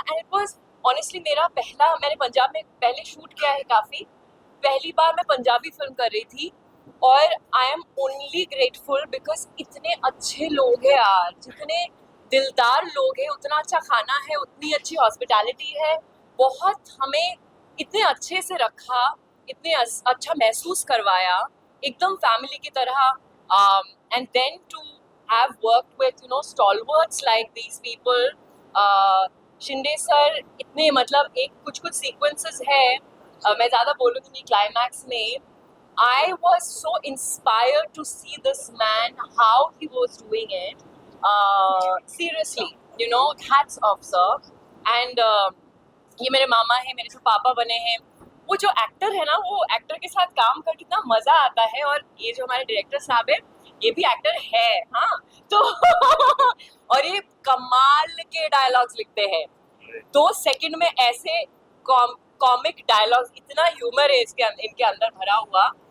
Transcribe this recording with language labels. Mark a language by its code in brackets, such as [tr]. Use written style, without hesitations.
[hi] And it was honestly मैंने पंजाब में पहले शूट किया है काफ़ी, पहली बार मैं पंजाबी फिल्म कर रही थी और I am only grateful because इतने अच्छे लोग हैं यार, जितने दिलदार लोग हैं, उतना अच्छा खाना है, उतनी अच्छी हॉस्पिटैलिटी है, बहुत हमें इतने अच्छे से रखा, इतने अच्छा महसूस करवाया, एकदम फैमिली की तरह। [en] And then to have worked with stalwarts like these people, Shinde sir, इतने मतलब एक कुछ सीक्वेंसेस है, मैं ज़्यादा बोलूँगी नहीं, क्लाइमैक्स में I was so inspired to see this man, how he was doing it. Seriously, hats off sir. [hi] And ये मेरे मामा हैं, मेरे जो पापा बने हैं, वो जो एक्टर है ना, वो एक्टर के साथ काम कर कितना मज़ा आता है। और ये जो हमारे डायरेक्टर साहब है, ये भी एक्टर है, हाँ तो और ये कमाल के डायलॉग्स लिखते हैं, 2 सेकंड में ऐसे कॉमिक डायलॉग्स, इतना ह्यूमर है इनके अंदर भरा हुआ।